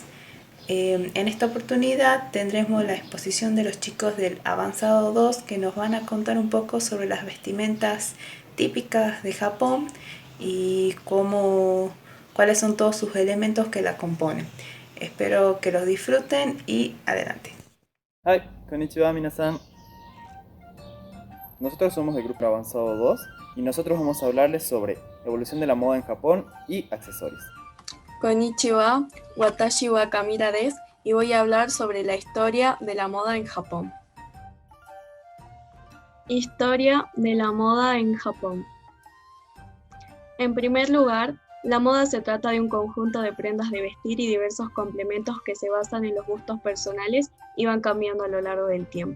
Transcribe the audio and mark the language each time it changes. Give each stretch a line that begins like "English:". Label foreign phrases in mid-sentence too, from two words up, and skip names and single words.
Spanish: En esta oportunidad tendremos la exposición de los chicos del Avanzado 2 que nos van a contar un poco sobre las vestimentas típicas de Japón y cuáles son todos sus elementos que la componen. Espero que los disfruten y adelante.
Japanese: Hi, こんにちは皆さん.
Spanish: Nosotros somos del grupo Avanzado 2 y nosotros vamos a hablarles sobre evolución de la moda en Japón y accesorios.
Japanese: こんにちは、私はカミラです
Spanish: y voy a hablar sobre la historia de la moda en Japón. Historia de la moda en Japón. En primer lugar, la moda se trata de un conjunto de prendas de vestir y diversos complementos que se basan en los gustos personales y van cambiando a lo largo del tiempo.